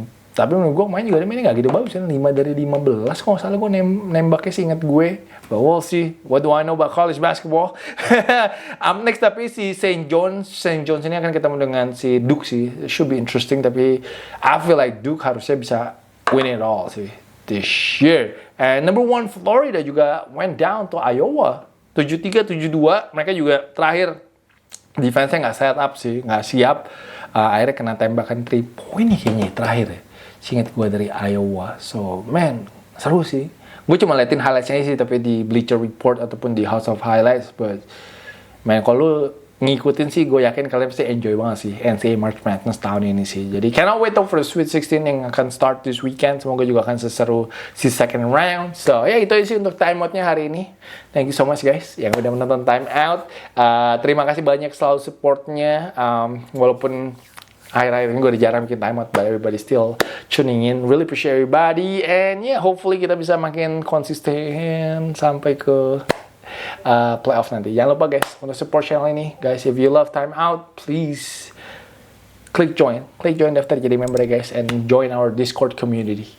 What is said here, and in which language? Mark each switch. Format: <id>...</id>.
<id>Tapi menurut gue main juga mainnya gak gitu bagus kan, 5 dari 15 kalau nggak salah gue nembaknya sih, inget gue.</id> <en>But we'll see, what do I know about college basketball.</en> <id>Next tapi si St. John's ini akan ketemu dengan si Duke sih.</id> <en>It should be interesting, tapi I feel like Duke</en> <id>harusnya bisa</id> <en>win it all sih this year. And number 1 Florida juga went down to Iowa 73-72.</en> <id>Mereka juga terakhir defense-nya nggak set up sih, nggak siap. Akhirnya kena tembakan 3 point kayaknya terakhir ya, seingat gue dari Iowa. So man, seru sih. Gue cuma liatin highlights-nya sih, tapi di Bleacher Report ataupun di House of Highlights. But man, kalau lu ngikutin sih, gue yakin kalian pasti enjoy banget sih NCAA March Madness tahun ini sih.</id> <en>Jadi cannot wait for the Sweet 16 yang akan start this weekend.</en> <id>Semoga juga akan seseru si</id> <en>second round.</en> <id>So ya itu sih untuk Time Out-nya hari ini.</id> <en>Thank you so much guys</en> <id>yang udah menonton Time Out. Terima kasih banyak selalu supportnya. Walaupun akhir-akhir ini gue udah jarang bikin Time Out,</id> <en>but everybody still tuning in. Really appreciate everybody. And yeah, hopefully</en> <id>kita bisa makin konsisten sampai ke playoff nanti. Jangan lupa guys untuk support channel ini. Guys,</id> <en>if you love Time Out, please</en> <id>klik join daftar jadi member ya guys,</id> <en>and join our Discord community.</en>